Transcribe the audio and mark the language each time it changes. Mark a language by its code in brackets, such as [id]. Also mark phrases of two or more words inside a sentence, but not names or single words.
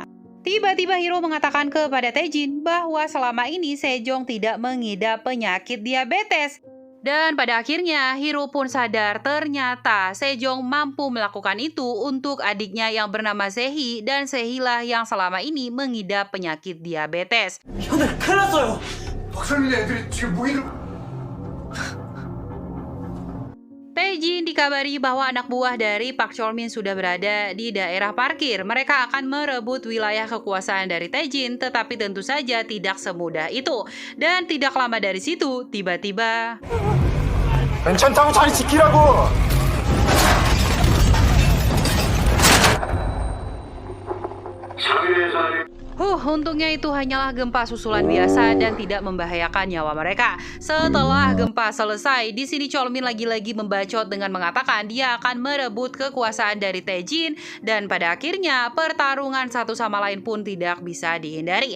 [id] Tiba-tiba Hiro mengatakan kepada Taejin bahwa selama ini Sejong tidak mengidap penyakit diabetes. Dan pada akhirnya Hiro pun sadar ternyata Sejong mampu melakukan itu untuk adiknya yang bernama Sehi dan Sehilah yang selama ini mengidap penyakit diabetes. [ko] 현우 큰일 났어요. 박선민 애들이 지금 무기를 [id] Taejin dikabari bahwa anak buah dari Park Chol-min sudah berada di daerah parkir. Mereka akan merebut wilayah kekuasaan dari Taejin, tetapi tentu saja tidak semudah itu. Dan tidak lama dari situ, tiba-tiba [ko] 괜찮다고 자리 지키라고. [id] untungnya itu hanyalah gempa susulan biasa dan tidak membahayakan nyawa mereka. Setelah gempa selesai, di sini Chol-min lagi-lagi membacot dengan mengatakan dia akan merebut kekuasaan dari Taejin dan pada akhirnya pertarungan satu sama lain pun tidak bisa dihindari.